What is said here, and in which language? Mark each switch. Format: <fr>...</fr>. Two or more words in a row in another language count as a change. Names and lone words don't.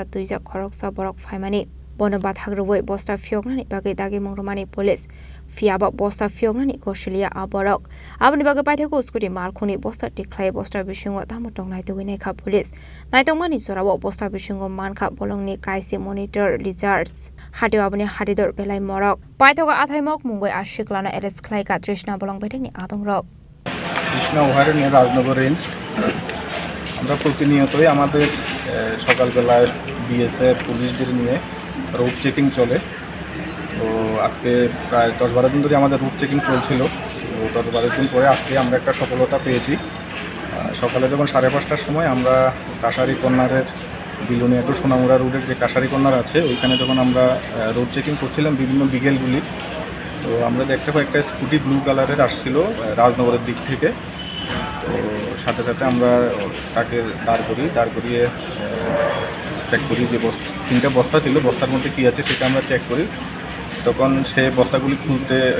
<trp>tuija khoroksa borok phaimani Bono bathagroi bosta fioknani bagai dagi mongromani police fiaba bosta fioknani Koshilia aborok abani bagai paitheko Scooty Malkhuni bosta tiklai bosta bisingo tamotong naitogine kha police naitongmani jorawo bosta bisingo mankha bolongni Kaichi monitor lizards hatio abani hatidor belai morok paithoko athaimok mungoi ashiklana arrest khlaika Trishna bolong bedeni adongrok</trp> <bn>Trishna ওহারে নিয়ে রাজনগর রেঞ্জ আমরা প্রতিনিয়তই আমাদের সকালবেলায় বিএসএফ পুলিশদের নিয়ে রুট চেকিং চলে তো আজকে প্রায় 10-12 দিন ধরে আমাদের রুট চেকিং চলছিল তো 10-12 দিন পরে আজকে আমরা একটা সফলতা পেয়েছি সকালে যখন 5:30টার সময় আমরা কাশারি কর্নারের বিলোনিয়া টু সোনামুড়া রোডের যে কাশারি কর্নার আছে ওইখানে যখন আমরা রোড চেকিং করছিলাম বিভিন্ন বিকেলগুলি তো আমরা দেখতে পাই একটা স্কুটি ব্লু কালারের আসছিল রাজনগরের দিক থেকে তো সাথে সাথে আমরা তাকে দাঁড় করিয়ে চেক করি যে 3টা বস্তা ছিল বস্তার মধ্যে কী আছে সেটা আমরা চেক করি তখন সে বস্তাগুলি খুলতে</bn>